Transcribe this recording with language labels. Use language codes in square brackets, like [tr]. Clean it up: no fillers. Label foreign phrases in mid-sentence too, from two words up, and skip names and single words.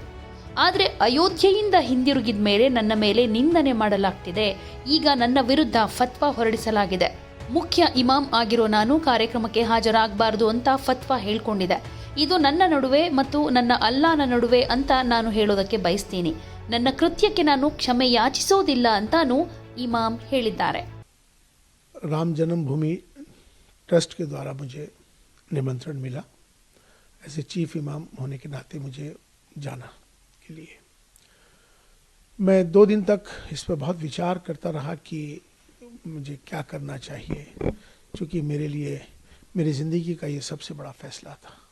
[kn] ಆದರೆ ಅಯೋಧ್ಯೆಯಿಂದ ಹಿಂದಿರುಗಿದ ಮೇಲೆ ನನ್ನ ಮೇಲೆ ನಿಂದನೆ ಮಾಡಲಾಗ್ತಿದೆ, ಈಗ ನನ್ನ ವಿರುದ್ಧ ಫತ್ವಾ ಹೊರಡಿಸಲಾಗಿದೆ। ಮುಖ್ಯ ಇಮಾಮ್ ಆಗಿರೋ ನಾನು ಕಾರ್ಯಕ್ರಮಕ್ಕೆ ಹಾಜರಾಗಬಾರದು ಅಂತ ಫತ್ವಾ ಹೇಳ್ಕೊಂಡಿದೆ। ಇದು ನನ್ನ ನಡುವೆ ಮತ್ತು ನನ್ನ ಅಲ್ಲಾನ ನಡುವೆ ಅಂತ ನಾನು ಹೇಳೋದಕ್ಕೆ ಬಯಸ್ತೀನಿ। ನನ್ನ ಕೃತ್ಯಕ್ಕೆ ನಾನು ಕ್ಷಮೆ ಯಾಚಿಸೋದಿಲ್ಲ ಅಂತಾನೂ ಇಮಾಮ್ ಹೇಳಿದ್ದಾರೆ। [hi] राम जन्मभूमि ट्रस्ट के द्वारा मुझे निमंत्रण मिला, ऐसे चीफ इमाम होने के नाते मुझे जाना के लिए। मैं 2 दिन तक इस पर बहुत विचार करता रहा कि मुझे क्या करना चाहिए, क्योंकि मेरे लिए मेरी ज़िंदगी का ये सबसे बड़ा फैसला था।